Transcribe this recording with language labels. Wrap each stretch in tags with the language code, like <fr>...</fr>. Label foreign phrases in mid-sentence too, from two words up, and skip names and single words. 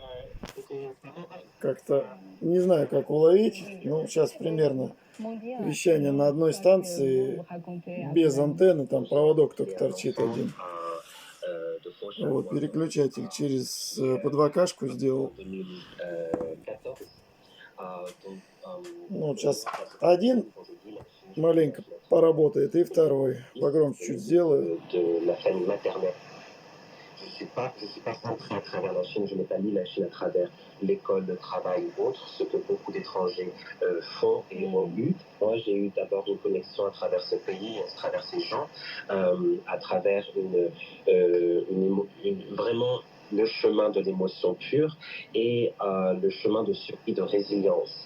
<ru>Как-то не знаю, как уловить, но сейчас примерно вещание на одной станции без антенны, там проводок только торчит один. Вот, переключатель через под ВКшку сделал. Ну, вот сейчас один маленько поработает, и второй. Погромче чуть сделаю.</ru> <fr>Je suis pas centré à travers la Chine, je n'ai pas mis la Chine à travers l'école de travail ou autre, ce que beaucoup d'étrangers font et ont eu. Moi, j'ai eu d'abord une connexion à travers ce pays, à travers ces gens, à travers vraiment le chemin de l'émotion pure et le chemin de survie, de résilience.</fr>